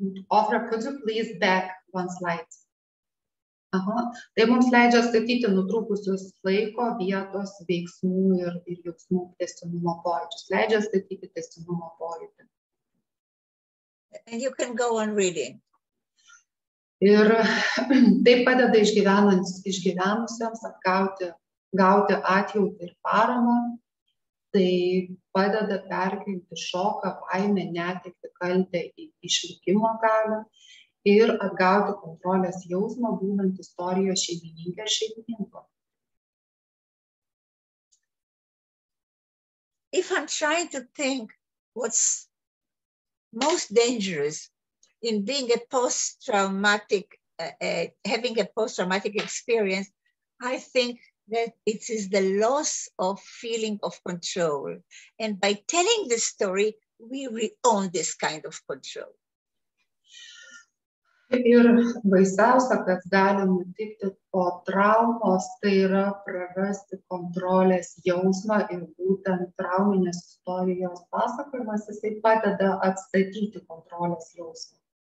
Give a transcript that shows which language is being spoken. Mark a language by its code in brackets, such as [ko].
[en] Ofra, could you please back one slide? Aha. [lt] Tai mums leidžia statyti nutrūkusius laiko, vietos, veiksmų ir jausmų tęstinumo pojūčius. Leidžia statyti tęstinumo pojūtį. [en] And you can go on reading. [lt] Ir tai padeda išgyvenusiems gauti atjautą ir paramą. Tai padeda perkelti šoką, baimę, netektį, kaltę į išlikimo galią ir atgauti kontrolės jausmą, būnant istorijos šeimininkė ir šeimininko. [en] If I'm trying to think what's most dangerous in being a post-traumatic, having a post-traumatic experience, I think that it is the loss of feeling of control. And by telling the story, we re-own this kind of control. [lt] Ir baisiausia, kas gali nutikti po traumos, tai yra prarasti kontrolės jausmą ir būtent trauminės istorijos pasakojimas, jisai padeda atstatyti kontrolės jausmą.